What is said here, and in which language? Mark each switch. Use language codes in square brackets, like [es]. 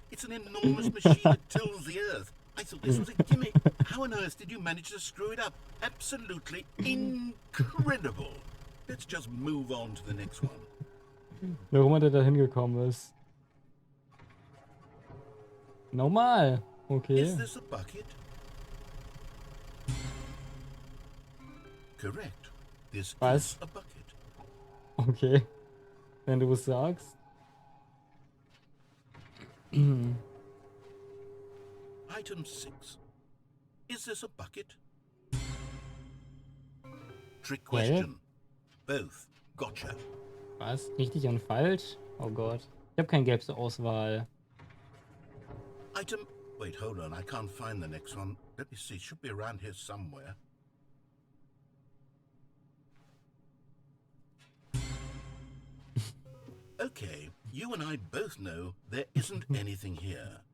[en] It's an enormous machine that tills the earth. I thought this was a gimmick. How on earth did you manage to screw it up? Absolutely incredible. Let's just move on to the next one. [de] Warum der da hingekommen ist. Normal. Okay. [en] Is this a bucket? Correct. This [de] Was? [en] is a bucket. [de] Okay. Wenn du es sagst. [en] Item 6. Is this a bucket? Trick question. Both. Gotcha. [de] Was? Richtig und falsch? Oh Gott. Ich habe keine gelbe Auswahl. [en] Item... Wait, hold on. I can't find the next one. Let me see. It should be around here somewhere. Okay, you and I both know there isn't anything here.